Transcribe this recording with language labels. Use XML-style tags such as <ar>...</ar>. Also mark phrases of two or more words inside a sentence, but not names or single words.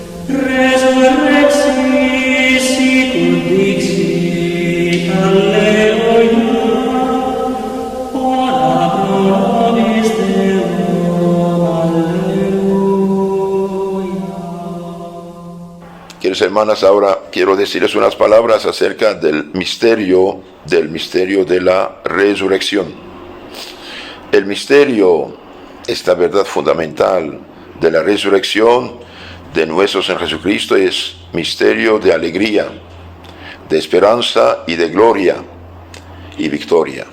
<la>Resurrexit sicut dixit, Alleluia, ora pro nobis Deum, Alleluia.</la> <es>Queridas hermanas, ahora quiero decirles unas palabras acerca del misterio de la resurrección. El misterio, esta verdad fundamental de la resurrección de nuestro Señor Jesucristo, es misterio de alegría, de esperanza y de gloria y victoria.</es>